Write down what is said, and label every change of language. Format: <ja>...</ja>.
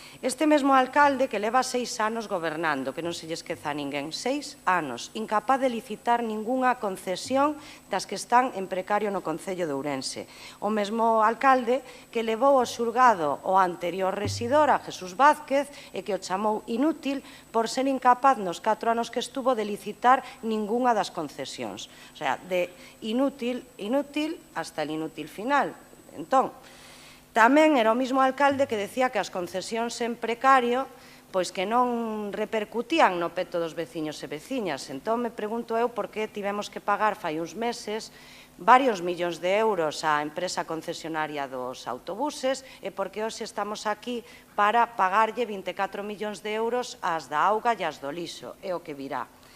<gl>Este mesmo alcalde que leva 6 anos gobernando, que non se lle esqueza a ninguén, 6 anos, incapaz de licitar ningunha concesión das que están en precario no Concello de Ourense. O mesmo alcalde que levou ao xulgado o anterior rexidor, a Jesús Vázquez, e que o chamou inútil por ser incapaz nos 4 anos que estuvo de licitar ningunha das concesións.</gl> <es>O sea, de inútil hasta el inútil final.</es> <gl>Entón, tamén era o mesmo alcalde que decía que as concesións en precario pois que non repercutían no peto dos veciños e veciñas. Entón, me pregunto eu por que tivemos que pagar fai uns meses varios millóns de euros á empresa concesionaria dos autobuses e porque hoxe estamos aquí para pagarlle 24 millóns de euros ás da auga e ás do lixo, é o que virá.</gl>